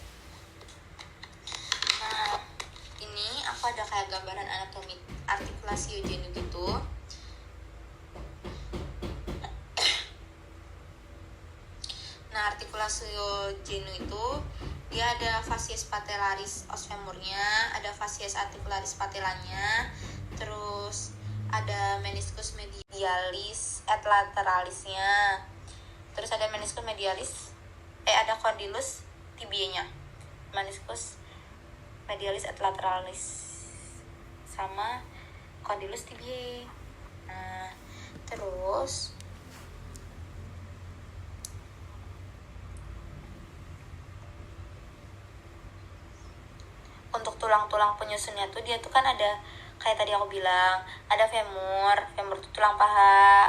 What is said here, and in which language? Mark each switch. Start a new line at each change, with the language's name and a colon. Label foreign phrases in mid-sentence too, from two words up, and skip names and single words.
Indonesian: Nah, ini aku ada kayak gambaran anatomi artikulasi genu gitu. Nah, artikulasi genu itu dia ada
Latin: fascies patellaris os femurnya,
Indonesian: ada
Latin: fascies articularis patellanya,
Indonesian: terus ada
Latin: meniscus medialis et lateralisnya,
Indonesian: terus ada
Latin: meniscus medialis,
Indonesian: ada
Latin: condylus tibianya, meniscus medialis et lateralis
Indonesian: sama
Latin: condylus tibiae.
Indonesian: Nah, terus untuk tulang-tulang penyusunnya tuh dia tuh kan ada kayak tadi aku bilang, ada femur itu tulang paha.